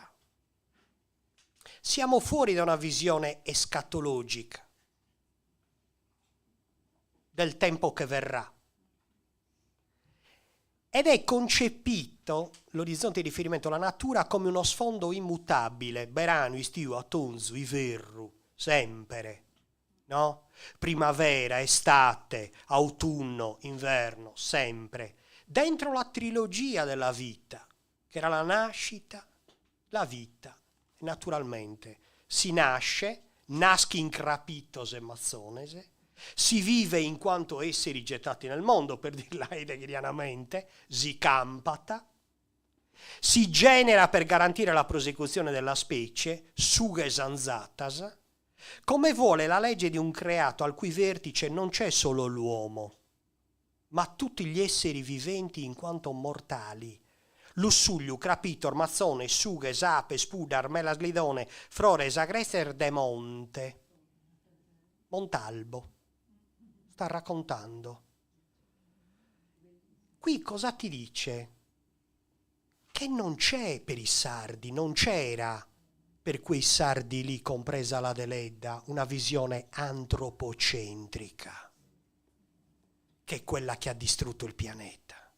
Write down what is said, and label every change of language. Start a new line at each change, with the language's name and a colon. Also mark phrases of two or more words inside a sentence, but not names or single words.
Italian: Siamo fuori da una visione escatologica del tempo che verrà. Ed è concepito l'orizzonte di riferimento, la natura, come uno sfondo immutabile,
Sardinian: berano, istiu, atunzu, iverru,
Italian: sempre, no? Primavera, estate, autunno, inverno, sempre, dentro la trilogia della vita, che era la nascita, la vita, naturalmente. Si nasce,
Sardinian: nasci in crapitos e mazzonese,
Italian: si vive in quanto esseri gettati nel mondo, per dirla heideggerianamente, si campata, si genera per garantire la prosecuzione della specie,
Sardinian: suges anzatas,
Italian: come vuole la legge di un creato al cui vertice non c'è solo l'uomo, ma tutti gli esseri viventi in quanto mortali.
Sardinian: Lussugliu, crapitor, mazzone, suges, ape, spudar, melaslidone, frores, agrester de monte. Montalbo.
Italian: Sta raccontando. Qui cosa ti dice? Che non c'è per i sardi, non c'era per quei sardi lì, compresa la Deledda, una visione antropocentrica, che è quella che ha distrutto il pianeta.